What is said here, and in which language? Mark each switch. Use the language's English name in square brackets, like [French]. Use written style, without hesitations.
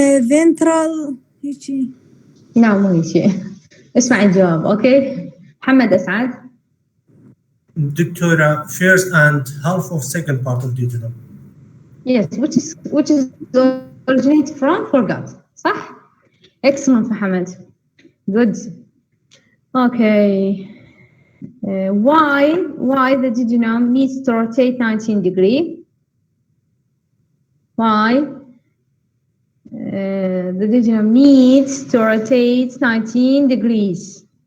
[Arabic] ventral هيجي. لا مو هيجي. اسمع الجواب. اوكي محمد اسعد. [English] دكتورة first and half of second part of duodenum. Yes, which is originated from foregut. [Arabic] صح؟ Excellent محمد. [English] Good. Okay. Why the duodenum needs to rotate 19 degrees? Why the duodenum needs to rotate 19 degrees?